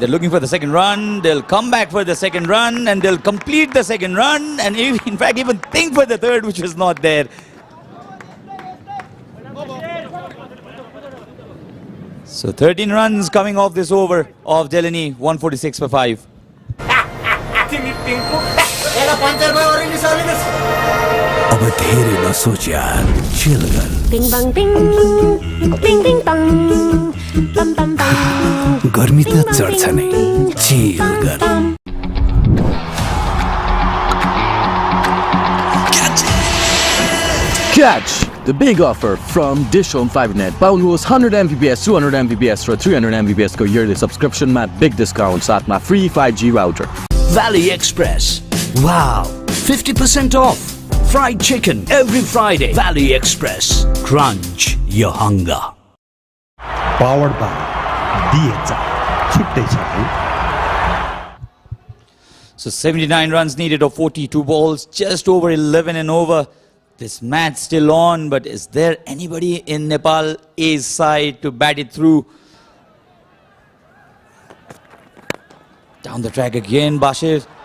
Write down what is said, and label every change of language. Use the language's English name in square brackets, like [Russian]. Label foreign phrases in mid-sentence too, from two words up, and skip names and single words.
[English] They're looking for the second run. They'll come back for the second run and they'll complete the second run and in fact even think for the third, which was not there. So 13 runs coming off this over of Delany, 146 for 5. [Nepali] अब धेरै नसोच यार, chill गर। Ding bang ding, ding ding bang, bam bam bam. गर्मी त चढ्छ नै, chill गर। [English] Catch! The big offer from DishHome FiberNet. Pound host 100 Mbps, 200 Mbps for 300 Mbps को yearly subscription मा big discount साथमा free 5G router. Valley Express. Wow, 50% off. Fried chicken every Friday. Valley Express. Crunch your hunger. Powered by DHI. [Nepali] छुट्टै छ है। [English] So 79 runs needed of 42 balls, just over 11 and over. This match still on, but is there anybody in Nepal A's side to bat it through? Down the track again, Bashir.